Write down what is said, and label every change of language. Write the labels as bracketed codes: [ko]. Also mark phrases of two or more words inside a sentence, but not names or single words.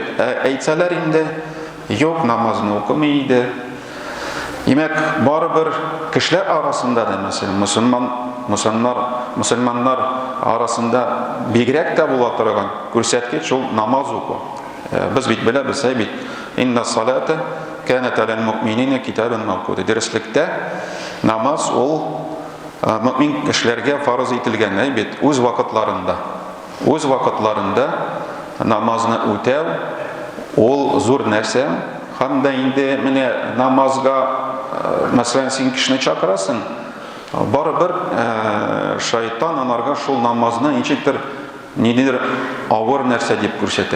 [tt] Әйтсәләр инде, юк, намазны укымый иде. Демәк, барыбер кешеләр арасында да, мәсәлән, мусульманнар арасында бигрәк тә була торган күрсәткеч ул намаз уку. Без бит беләбез, бит. [ar] إن الصلاة كانت على المؤمنين كتابا موقوتا. [tt] Дәреслектә намаз ул мөмин кешеләргә фарыз ителгән, бит, үз вакытларында. Үз вакытларында намазны үтәү ул зур нәрсә. Һәм дә инде менә намазга, мәсәлән, син кешене чакырасың, барыбер шайтан анарга шул намазны ничектер нидер авыр нәрсә дип күрсәтә.